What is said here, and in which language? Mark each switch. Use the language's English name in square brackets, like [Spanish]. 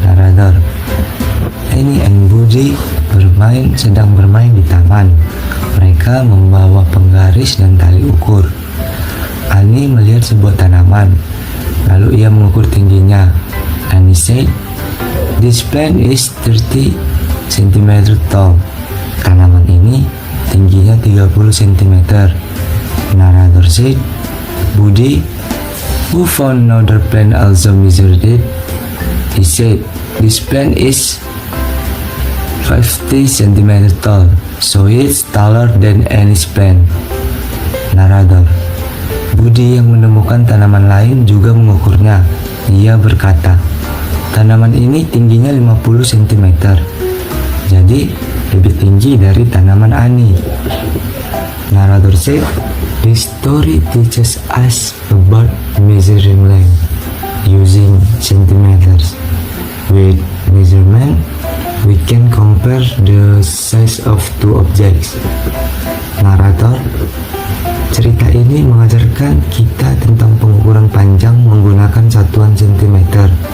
[Indonesian] Narrator. Annie and Budi sedang bermain di taman. Mereka membawa penggaris dan tali ukur. Annie melihat sebuah tanaman, lalu ia mengukur tingginya. [English] Annie said, "This plant is 30 cm tall." [Indonesian] Tanaman ini tingginya 30 cm. [English] Narrator said, "Budi, who found another plant also measured it?" He said, "This plant is 50 cm tall, so it's taller than Annie's plant." Narrator. [Indonesian] Budi yang menemukan tanaman lain juga mengukurnya. Ia berkata, "Tanaman ini tingginya 50 cm, jadi lebih tinggi dari tanaman Annie." [English] Narrator said, "This story teaches us about measuring length using centimeters. With measurement, we can compare the size of two objects." [Indonesian] Narator, cerita ini mengajarkan kita tentang pengukuran panjang menggunakan satuan sentimeter.